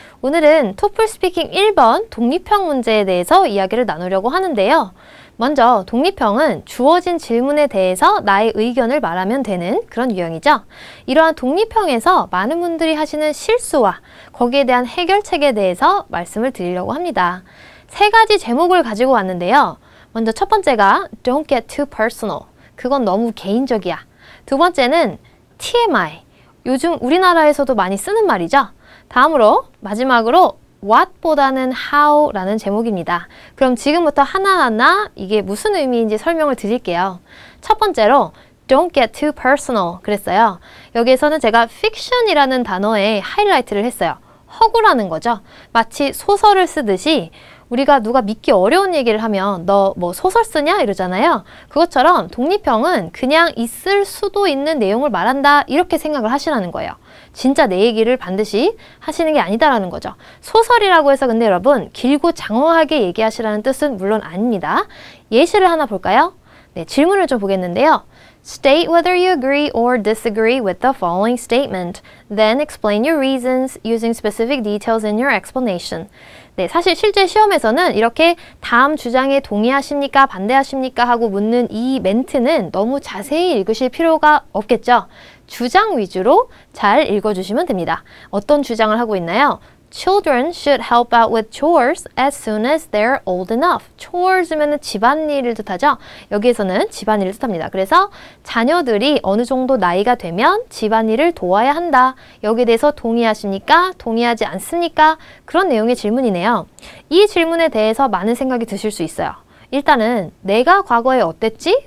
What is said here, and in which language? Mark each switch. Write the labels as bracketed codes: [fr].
[ko] 오늘은 토플 스피킹 1번 독립형 문제에 대해서 이야기를 나누려고 하는데요. 먼저 독립형은 주어진 질문에 대해서 나의 의견을 말하면 되는 그런 유형이죠. 이러한 독립형에서 많은 분들이 하시는 실수와 거기에 대한 해결책에 대해서 말씀을 드리려고 합니다. 세 가지 제목을 가지고 왔는데요. [en] 먼저 첫 번째가 Don't get too personal. [ko] 그건 너무 개인적이야. 두 번째는 TMI. 요즘 우리나라에서도 많이 쓰는 말이죠. 다음으로 마지막으로 What보다는 How라는 제목입니다. 그럼 지금부터 하나하나 이게 무슨 의미인지 설명을 드릴게요. 첫 번째로 [en] Don't get too personal [ko] 그랬어요. 여기에서는 제가 fiction이라는 단어에 하이라이트를 했어요. 허구라는 거죠. 마치 소설을 쓰듯이 우리가 누가 믿기 어려운 얘기를 하면 너 뭐 소설 쓰냐? 이러잖아요. 그것처럼 독립형은 그냥 있을 수도 있는 내용을 말한다 이렇게 생각을 하시라는 거예요. 진짜 내 얘기를 반드시 하시는 게 아니다라는 거죠. 소설이라고 해서 근데 여러분 길고 장황하게 얘기하시라는 뜻은 물론 아닙니다. 예시를 하나 볼까요? 네, 질문을 좀 보겠는데요. [en] State whether you agree or disagree with the following statement. Then explain your reasons using specific details in your explanation. [ko] 네, 사실 실제 시험에서는 이렇게 다음 주장에 동의하십니까? 반대하십니까? 하고 묻는 이 멘트는 너무 자세히 읽으실 필요가 없겠죠? 주장 위주로 잘 읽어주시면 됩니다. 어떤 주장을 하고 있나요? [en] Children should help out with chores as soon as they're old enough. [ko] chores면은 집안일을 뜻하죠. 여기에서는 집안일을 뜻합니다. 그래서 자녀들이 어느 정도 나이가 되면 집안일을 도와야 한다. 여기에 대해서 동의하십니까? 동의하지 않습니까? 그런 내용의 질문이네요. 이 질문에 대해서 많은 생각이 드실 수 있어요. 일단은 내가 과거에 어땠지?